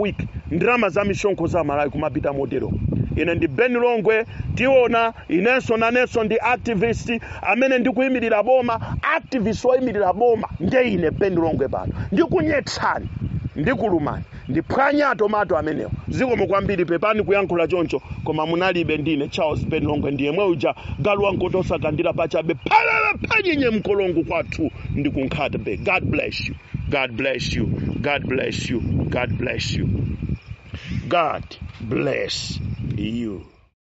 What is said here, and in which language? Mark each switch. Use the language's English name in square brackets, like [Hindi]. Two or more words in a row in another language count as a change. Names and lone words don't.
[Nyanja] week ndrama za mishonko za Malawi kumapita modelo ine ndi Ben Longwe tiona inenso nanenso ndi activist amene ndikuyimirira boma activist oyimirira boma nde ine Ben Longwe pano ndikunyetsani ndikulumani ndiphwanya tomato amenewo zikomo kwambiri pepani kuyankhula choncho koma munalibe ndine Charles Ben Longwe ndiye mwe uja galuwa nkotosa kandira pachabe panyenye mkolongo kwathu ndikunkhata be. [English] God bless you. God bless you. God bless you. God bless you. God bless you.